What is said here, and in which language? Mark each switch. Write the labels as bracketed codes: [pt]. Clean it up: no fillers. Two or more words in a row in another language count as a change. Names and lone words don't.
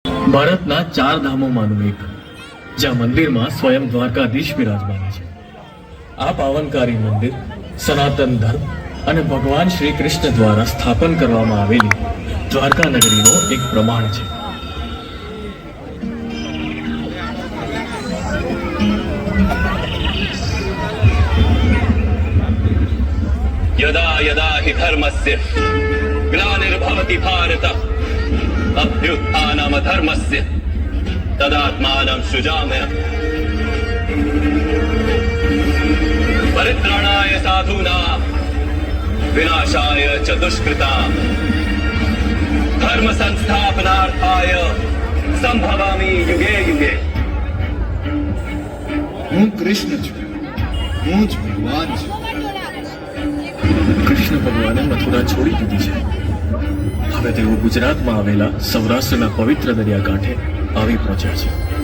[gu] ભારતના 4 ધામોમાંનું એક, જ્યાં મંદિરમાં સ્વયં દ્વારકાધીશ બિરાજમાન છે. આ પાવનકારી મંદિર સનાતન ધર્મ અને ભગવાન શ્રી કૃષ્ણ દ્વારા સ્થાપન કરવામાં આવેલી દ્વારકા નગરીનો એક પ્રમાણ છે. [sa] यदा यदा हि धर्मस्य ग्लानिर्भवति भारत अभ्युत्थानम धर्मस्य तदात्मानं सृजाम्यहम् परित्राणाय साधूनां विनाशाय च दुष्कृताम् धर्म संस्थापनार्थाय संभवामि युगे युगे. [gu] હું કૃષ્ણ છું, હું જ ભગવાન છું. કૃષ્ણ ભગવાને મથુરા છોડી દીધી છે. હવે તેઓ ગુજરાતમાં આવેલા સૌરાષ્ટ્રના પવિત્ર દરિયાકાંઠે આવી પહોંચ્યા છે.